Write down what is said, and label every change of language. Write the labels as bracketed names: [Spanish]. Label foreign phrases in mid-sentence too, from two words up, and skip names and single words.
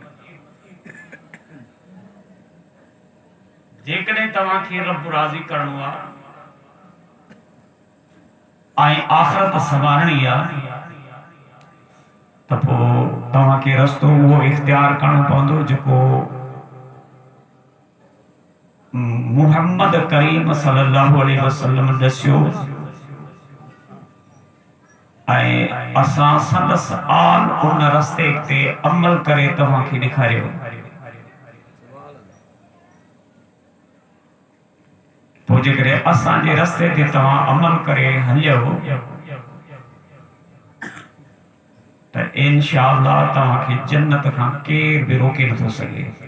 [Sindhi] जेकॾहिं तव्हांखे रब राज़ी करणो आहे ऐं आख़िरत संवारणी आहे त पोइ तव्हांखे रस्तो उहो इख़्तियार करणो पवंदो जेको मुहम्मद करीम [Arabic] صلى الله عليه وسلم [Sindhi] दस्यो ऐं असां संदसि आल उन रस्ते ते अमल करे तव्हांखे ॾेखारियो। पोइ जेकॾहिं असांजे रस्ते ते तव्हां अमल करे हलियो त इंशाअल्लाह तव्हांखे जन्नत खां केर बि रोके नथो सघे।